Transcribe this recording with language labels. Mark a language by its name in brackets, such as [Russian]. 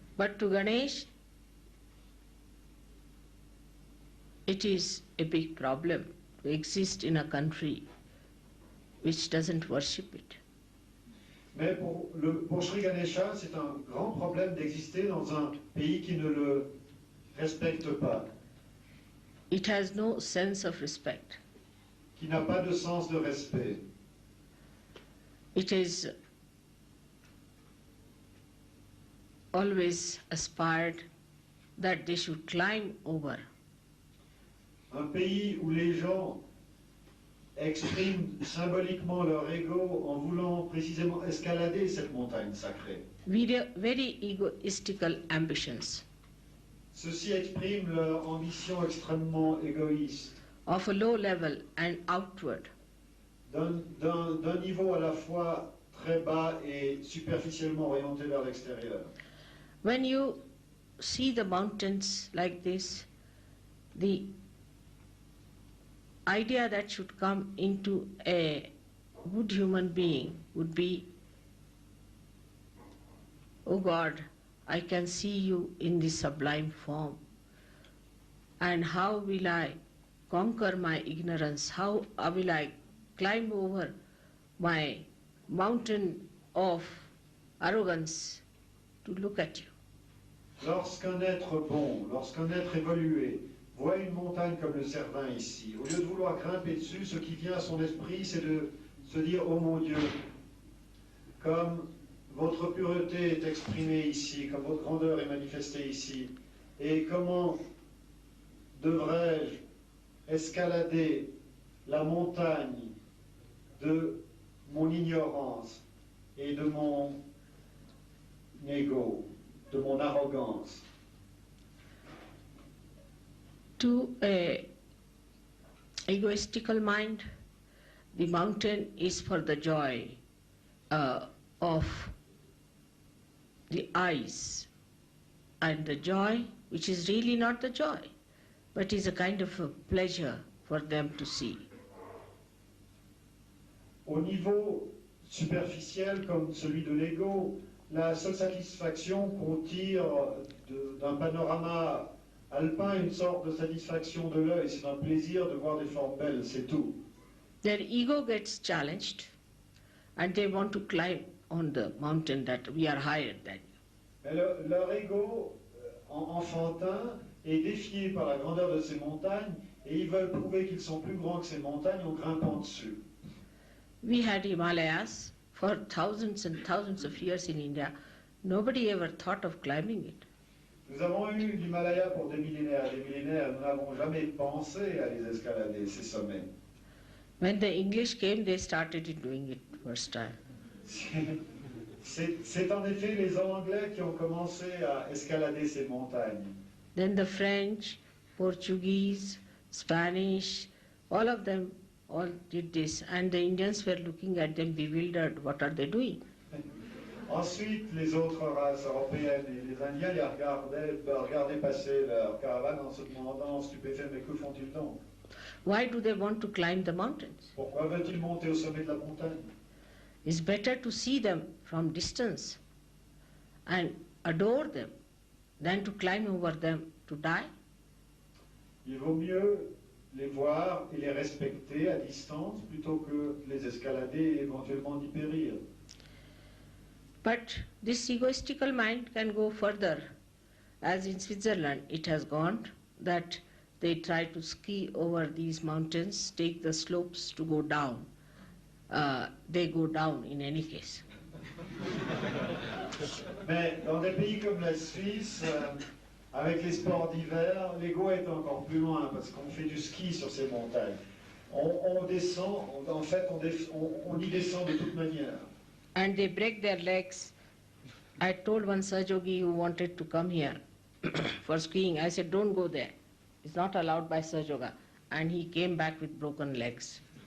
[English] But to Ganesh, it is a big problem to exist in a country which doesn't worship it. [French] Mais pour Sri Ganesha, c'est un grand problème d'exister dans un pays qui ne le respecte pas. [English] It has no sense of respect. [French] Qui n'a pas de sens de respect. [English] It is always aspired that they should climb over. [French] Un pays où les gens expriment symboliquement leur ego en voulant précisément escalader cette montagne sacrée. [English] Very egoistical ambitions. [French] Ceux-ci expriment leur ambition extrêmement égoïste. [English] Of a low level and outward. [French] D'un niveau à la fois très bas et superficiellement orienté vers l'extérieur. [English] When you see the mountains like this, the idea that should come into a good human being would be, oh God, I can see you in this sublime form, and how will I conquer my ignorance? How will I climb over my mountain of arrogance to look at you? [French] Lorsqu'un être bon, lorsqu'un être évolué voit une montagne comme le Cervin ici, au lieu de vouloir grimper dessus, ce qui vient à son esprit, c'est de se dire, oh mon Dieu, comme votre pureté est exprimée ici, comme votre grandeur est manifestée ici, et comment devrais-je escalader la montagne de mon ignorance et de mon ego, de mon arrogance. [English] To a egoistical mind, the mountain is for the joy of the eyes, and the joy which is really not the joy, but is a kind of a pleasure for them to see. [French] Au niveau superficiel comme celui de l'ego, la seule satisfaction qu'on tire d'un panorama alpin est une sorte de satisfaction de l'œil, c'est un plaisir de voir des formes belles, c'est tout. [English] Their ego gets challenged and they want to climb on the mountain that we are higher than you. [French] Mais leur ego enfantin est défié par la grandeur de ces montagnes et ils veulent prouver qu'ils sont plus grands que ces montagnes en grimpant dessus. [English] We had Himalayas for thousands and thousands of years in India. Nobody ever thought of climbing it. [French] Nous avons eu l'Himalaya pour des millénaires, nous n'avons jamais pensé à les escalader, ces sommets. [English] When the English came, they started doing it first time. [French] C'est en effet les Anglais qui ont commencé à escalader ces montagnes. [English] Then the French, Portuguese, Spanish, all of them all did this, and the Indians were looking at them bewildered. What are they doing? [French] Ensuite, les autres races européennes et les Indiens les regardaient passer leur caravane en se demandant stupéfaits, mais que font-ils donc? [English] Why do they want to climb the mountains? [French] Pourquoi veulent-ils monter au sommet de la montagne? [English] It's better to see them from distance and adore them than to climb over them to die. [French] Il vaut mieux les voir et les respecter à distance plutôt que les escalader et éventuellement d'y périr. [English] But this egoistical mind can go further. As in Switzerland, it has gone that they try to ski over these mountains, take the slopes to go down. They go down in any case. [French] Mais dans des pays comme la Suisse, avec les sports d'hiver, l'ego est encore plus loin parce qu'on fait du ski sur ces montagnes. On descend, en fait, on y descend de toute manière. [English] And they break their legs. I told one Sahajogi who wanted to come here for skiing, I said, don't go there. It's not allowed by Sahajoga. And he came back with broken legs.